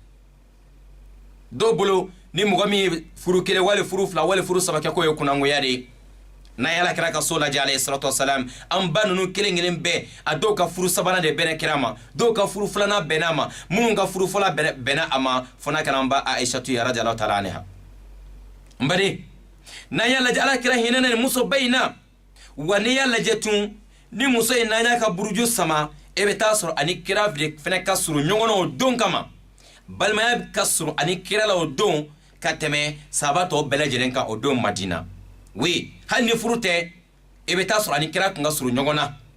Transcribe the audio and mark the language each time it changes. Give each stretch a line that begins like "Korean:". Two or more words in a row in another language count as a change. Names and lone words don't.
Bambara: dɔw bolo ni mɔgɔ min ye furu kelen wali furu fila wali furu saba kɛ k'o ye kunnangoya de ye n'a ye alakira ka so lajɛ
Arabic: عليه الصلاة والسلام
Bambara: an ba ninnu kelen kelen bɛɛ a dɔw ka furu sabanan de bɛnna kira ma dɔw ka furu filanan bɛnna a ma minnu ka furu fɔlɔ bɛnna a ma fɔ n'a kɛra an ba Aishatu ye
Arabic: رضي الله تعالى عنها
Bambara: n baden n'an y'a lajɛ alakira hinɛna nin muso ba in na wa n'i y'a lajɛ tun ni muso in n'an y'a ka buruju sama e bɛ taa sɔrɔ ani kira fɛnɛ ka surun ɲɔgɔn na o don kama balimaya ka surun ani kira la o don ka tɛmɛ sahaba tɔw bɛɛ lajɛlen kan o don Madina oui hali ni furu tɛ e bɛ taa sɔrɔ ani kira kun ka surun ɲɔgɔn na